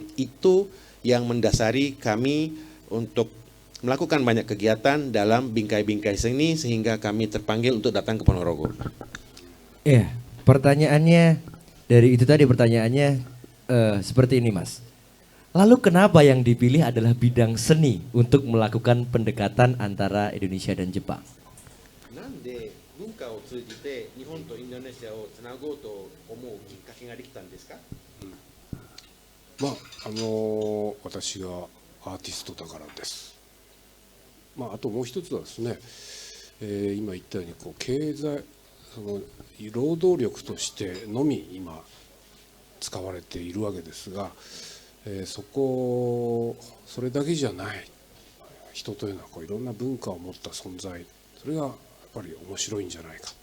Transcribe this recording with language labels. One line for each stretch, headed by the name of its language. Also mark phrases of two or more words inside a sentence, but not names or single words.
Indonesian: Itu yang mendasari kami untuk melakukan banyak kegiatan dalam bingkai-bingkai seni sehingga kami terpanggil untuk datang ke Ponorogo. Iya, pertanyaannya dari itu tadi pertanyaannya seperti ini, Mas. Lalu kenapa yang dipilih adalah bidang seni untuk melakukan pendekatan antara Indonesia dan Jepang?
Japanese: なんで文化を通じて日本とインドネシアをつなごうと思うきっかけができたんですか？私がアーティストだからです。あともう一つはですね、今言ったように経済労働力としてのみ今使われているわけですが、それだけじゃない人というのはいろんな文化を持った存在、それがやっぱり面白いんじゃないか。